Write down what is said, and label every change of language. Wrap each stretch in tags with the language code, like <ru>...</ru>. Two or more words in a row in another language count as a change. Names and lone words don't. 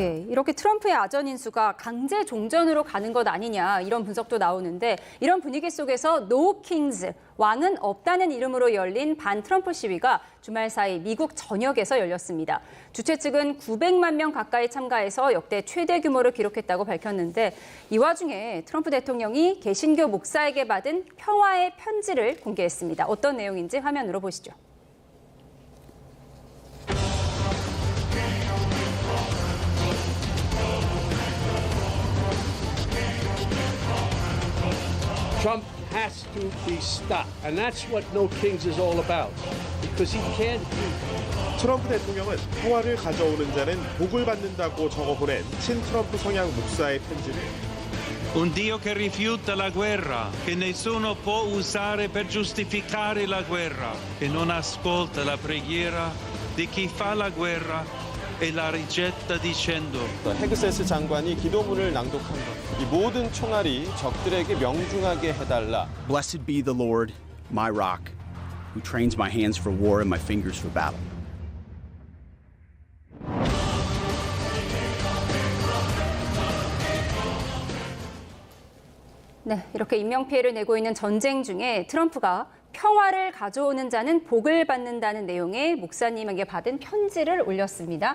<ko>예, 이렇게 트럼프의 아전 인수가 강제 종전으로 가는 것 아니냐 이런 분석도 나오는데 이런 분위기 속에서 No Kings, 왕은 없다는 이름으로 열린 반 트럼프 시위가 주말 사이 미국 전역에서 열렸습니다. 주최 측은 900만 명 가까이 참가해서 역대 최대 규모를 기록했다고 밝혔는데 이 와중에 트럼프 대통령이 개신교 목사에게 받은 평화의 편지를 공개했습니다. 어떤 내용인지 화면으로 보시죠.</ko> <en>Trump has to be stopped. And that's what No Kings is all about. Because he can't do</en> <ko>트럼프 대통령은 평화를 가져오는 자는 복을 받는다고 적어보낸 친트럼프 성향 목사의 편지를</ko> <it>Un Dio che rifiuta la guerra, che nessuno può usare per giustificare la guerra, che non ascolta la preghiera di chi fa la guerra e la rigetta dicendo</it> <ko>헤그세스 장관이 기도문을 낭독한 것. 이 모든 총알이 적들에게 명중하게 해달라.</ko> <en>Blessed be the Lord, my rock, who trains my hands for war and my fingers for battle.</en> <ko>네, 이렇게 인명피해를 내고 있는 전쟁 중에 트럼프가 평화를 가져오는 자는 복을 받는다는 내용의 목사님에게 받은 편지를 올렸습니다.</ko>